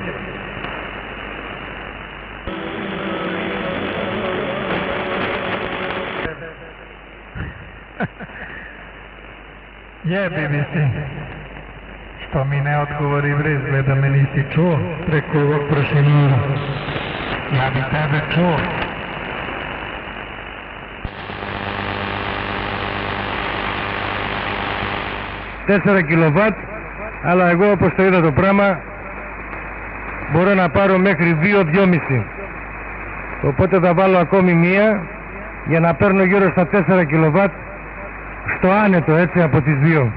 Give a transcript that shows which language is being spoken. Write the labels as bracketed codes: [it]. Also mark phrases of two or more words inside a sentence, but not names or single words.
[sr] Jebi mi si. Što mi ne odgovori bre, izgleda me nisi čuo preko ovog prašinara. Ja bi tebe čuo. [el] Τέσσερα κιλοβάτ, αλλά εγώ όπως το είδα το πράγμα μπορώ να πάρω μέχρι 2-2,5. Οπότε θα βάλω ακόμη μία για να παίρνω γύρω στα 4 κιλοβάτ στο άνετο, έτσι, από τις δύο.